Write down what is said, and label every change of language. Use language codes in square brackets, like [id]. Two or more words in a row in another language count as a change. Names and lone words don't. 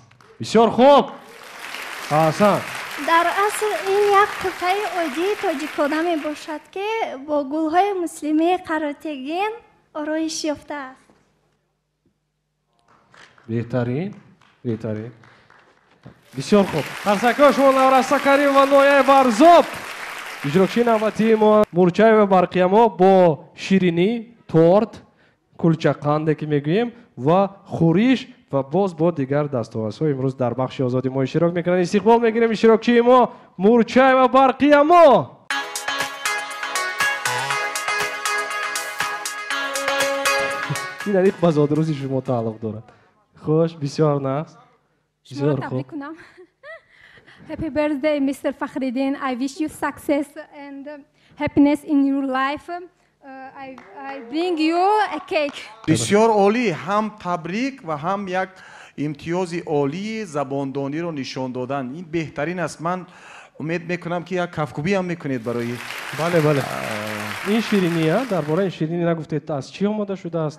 [fa] بسیار خوب. حسن. در اصل این یک کرته عادی تاجیکانه می باشد که با گل‌های مسلمی قراتگین آرایش یافته است. بهترین. [tg] бисёр хуб. Қарсакҳо шумо Навраста Карим ва Ноя Варзоб. Иҷрокчии навбатии мо Мурчаева Барқиямо бо ширинӣ, торт, кулчақанде ки мегӯем ва хӯриш ва боз бо дигар дастовазҳо имрӯз дар бахши озодӣ мо иштирок мекунанд. Истиқбол мегирем иштирокчии мо Мурчаева Барқиямо. ин аниқ ба зодирӯзи шумо тааллуқ дорад. Хуш, бисёр нағз. Шумо табрик кунам. [en] Happy birthday, Mr. Fakhriddin. I wish you success and happiness in your life. I bring you a cake. [fa] بسیار عالی، هم تبریک و هم یک امتیاز عالی زباندانی رو نشان دادن. این بهترین است. من امید میکنم که یک کفکوبی هم میکنید برای بله بله. این شیرینیه درباره این شیرینی نگفتید از چی آماده شده است؟